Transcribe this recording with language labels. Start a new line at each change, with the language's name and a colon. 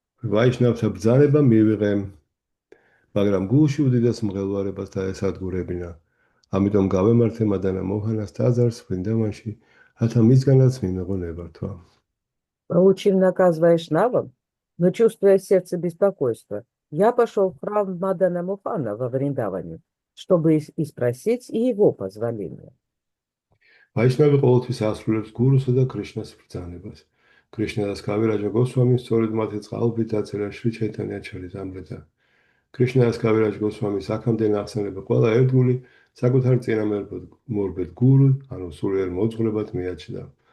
Georgian: Vaishnavta ბრძანება მივიღე, მაგრამ გულში უდიდეს მღელვარებას დაესადგურებინა. ამიტომ გავემართე მადანა მოჰანას ტაძარს ვრინდავანში, რათა მისგანაც მიმეღო ნებართვა.
Russian: Получив наказ вайшнавам, но чувствуя в сердце беспокойство, я пошел в храм Мадана Мохана во Вриндаване, чтобы и спросить и его позволения.
Georgian: Vaishnava ყოველთვის ასრულებს გურუსა და კრიშნას ბრძანებას. კრიშნას კავირაჯა გოსვამი სწორედ მათი წყალობით დაწერა შრი ჩაიტანია ჩარიტამრიტა. კრიშნას კავირაჯ გოსვამის აქამდე ნახსენები ყველა ერთგული საკუთარ წინამორბედ გურუ, ანუ სულიერ მოძღვრებად მიაჩნდა.